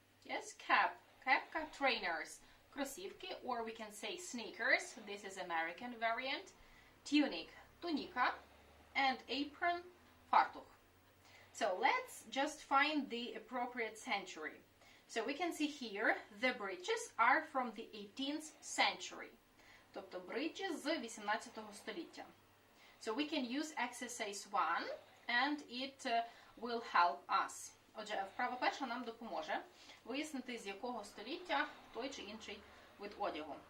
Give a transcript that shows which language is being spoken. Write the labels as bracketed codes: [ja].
[en] Yes, кепка, trainers, кросівки, or we can say sneakers. This is American variant. Tunic, tunika, and apron, фартух. So let's just find the appropriate century. So we can see here the breeches are from the 18th century. [uk] Тобто бриджі з 18 століття. [en] So we can use exercise 1 and it will help us. [uk] Отже, вправа перша нам допоможе вияснити, з якого століття той чи інший вид одягу.